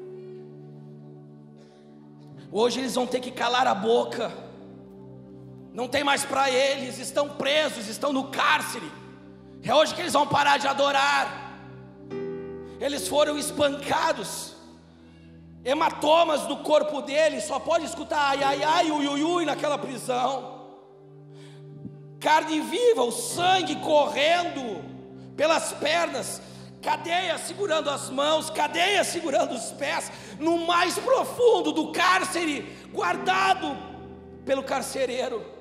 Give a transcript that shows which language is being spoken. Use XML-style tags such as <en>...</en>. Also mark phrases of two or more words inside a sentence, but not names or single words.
<pt>Hoje eles vão ter que calar a boca. Não tem mais para eles, estão presos, estão no cárcere. É hoje que eles vão parar de adorar. Eles foram espancados, hematomas no corpo deles, só pode escutar ai, ai, ai, ui, ui, ui naquela prisão. Carne viva, o sangue correndo pelas pernas, cadeia segurando as mãos, cadeia segurando os pés, no mais profundo do cárcere, guardado pelo carcereiro.</pt>